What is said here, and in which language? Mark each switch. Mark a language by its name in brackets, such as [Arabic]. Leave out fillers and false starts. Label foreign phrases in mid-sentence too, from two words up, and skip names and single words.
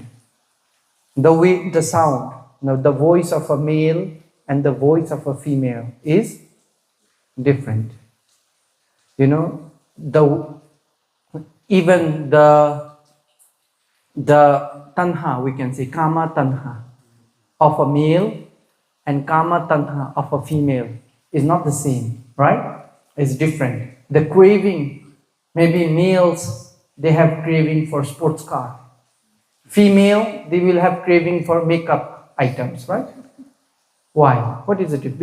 [English] The way, the sound, the voice of a male and the voice of a female is different. You know, even the tanha, we can say [Pali] kama tanha [English] of a male and [Pali] kama tanha [English] of a female is not the same, right? It's different. The craving, maybe males, they have craving for sports car. Female, they will have craving for makeup items, right? Why? What is it?